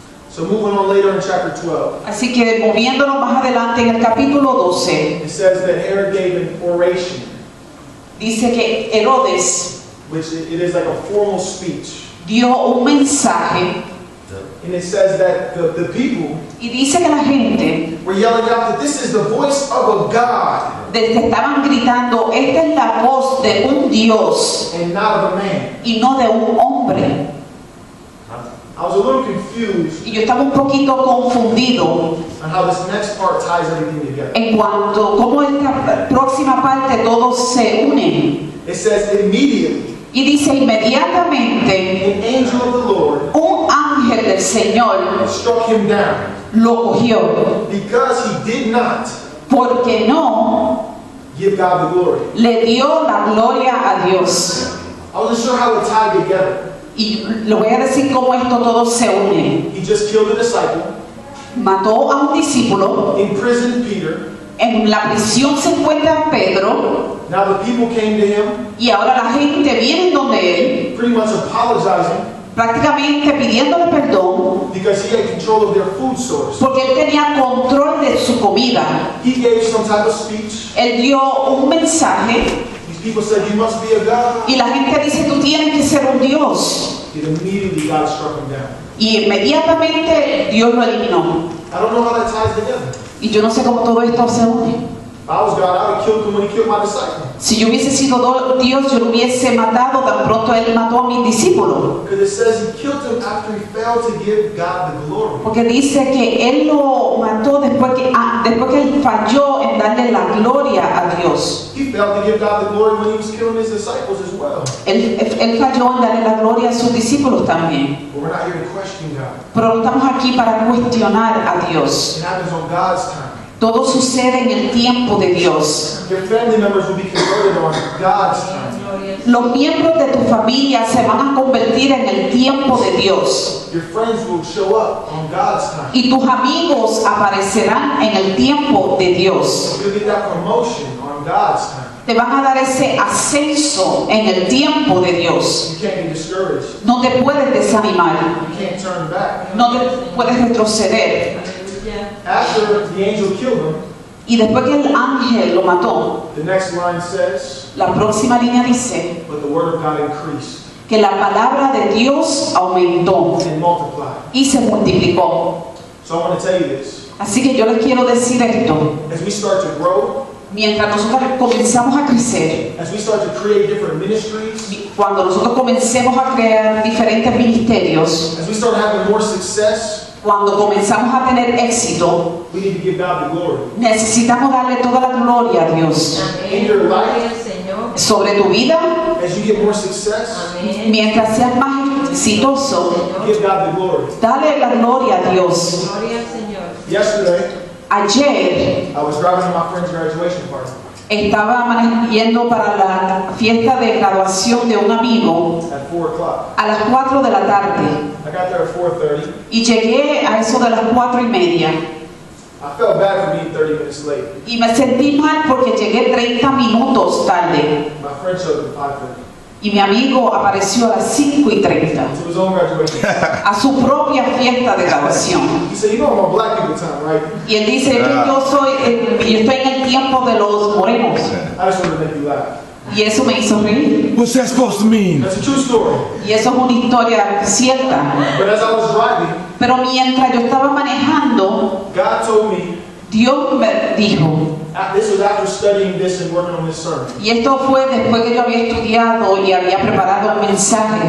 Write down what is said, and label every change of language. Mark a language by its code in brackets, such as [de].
[en] So moving on later in chapter 12, [es] Así que moviéndonos más adelante en el capítulo 12, [en] it says that Herod gave an oration, [es] dice que Herodes [en] which it is like a formal speech. [es] dio un mensaje [en] And it says that the people [es] y dice que la gente [en] were yelling out that this is the voice of a God [es] estaban gritando, esta es la voz de un Dios [en] and not of a man. [es] y no de un hombre. [en] I was a little confused [es] Y yo estaba un poquito confundido [en] on how this next part ties everything together. [es] en cuanto a cómo esta próxima parte todos se unen. [en] It says immediately [es] Y dice inmediatamente [en] an angel of the Lord [es] un ángel del Señor [en] struck him down [es] lo cogió [en] because he did not [es] porque no [en] give God the glory. [es] le dio la gloria a Dios. [en] I wasn't sure how it tied together. [es] Y lo voy a decir cómo esto todo se une. [en] He just killed a disciple, [es] Mató a un discípulo, [en] imprisoned Peter. [es] en la prisión se encuentra Pedro [en] Now the people came to him [es] y ahora la gente viene donde él, [en] pretty much apologizing [es] prácticamente pidiéndole perdón [en] because he had control of their food source. [es] porque él tenía control de su comida. [en] He gave some type of speech. [es] Él dio un mensaje [en] These people said, "You must be a God." [es] y la gente dice, tú tienes que ser un Dios. [en] And immediately God struck him down. [es] Y inmediatamente Dios lo eliminó. [en] I don't know how that ties together. [es] Y yo no sé cómo todo esto se une. [en] If I was God, I would have killed him when he killed my disciple. [es] Si yo hubiese sido Dios, yo lo hubiese matado tan pronto él mató a mis discípulos. [en] Because it says he killed him after he failed to give God the glory. [es] Porque dice que él lo mató después que él falló en darle la gloria a Dios. [en] He failed to give God the glory when he was killing his disciples as well. [es] Él falló en darle la gloria a sus discípulos también. [en] But we're not here to question God. [es] Pero no estamos aquí para cuestionar a Dios. [en] It happens on God's time. [es] Todo sucede en el tiempo de Dios. [en] Your family members will be converted on God's time. [es] Los miembros de tu familia se van a convertir en el tiempo de Dios. [en] Your friends will show up on God's time. [es] Y tus amigos aparecerán en el tiempo de Dios. [en] You'll get that promotion on God's time. [es] Te van a dar ese ascenso en el tiempo de Dios. [en] You can't be discouraged. [es] No te puedes desanimar. [en] You can't turn back. [es] No te puedes retroceder. [en] After the angel killed him, [es] Y después que el ángel lo mató, [en] the next line says, [es] la próxima línea dice [en] "But the word of God increased [es] que la palabra de Dios aumentó [en] and multiplied." [es] y se multiplicó. [en] So I want to tell you this. [es] Así que yo les quiero decir esto. [en] As we start to grow, [es] Mientras nosotros comenzamos a crecer, [en] as we start to create different ministries, [es] cuando nosotros comencemos a crear diferentes ministerios, [en] as we start having more success, [es] cuando comenzamos a tener éxito, [en] we need to give God the glory. [es] necesitamos darle toda la gloria a Dios. [en] In your life, [es] Sobre tu vida, [en] as you get more success, [es] mientras seas más exitoso, [en] give God the glory. [es] dale la gloria a Dios. [en] Yesterday, [es] Ayer [en] I was driving to my friend's graduation party [es] estaba yendo para la fiesta de graduación de un amigo [en] at 4 o'clock. [es] a las 4 de la tarde [en] I got there at 4:30. [es] y llegué a eso de las 4:30 [en] I felt bad for being 30 minutes late. [es] y me sentí mal porque llegué 30 minutos tarde [en] My friend showed up at 5:30 [es] y mi amigo apareció a las 5:30 [en] to his own graduation. [es] a su propia fiesta de graduación. [en] He said, "You know I'm on black people time, right?" [es] Y él dice que yo estoy en el tiempo de los morenos. [en] I just wanted to make you laugh. [es] Y eso me hizo reír. [en] What's that supposed to mean? That's a true story. [es] Y eso es una historia cierta. [en] But as I was driving, [es] Pero mientras yo estaba manejando, [en] God told me, [es] Dios me dijo, [en] this was after studying this and working on this sermon, [es] y esto fue después que yo había estudiado y había preparado un mensaje,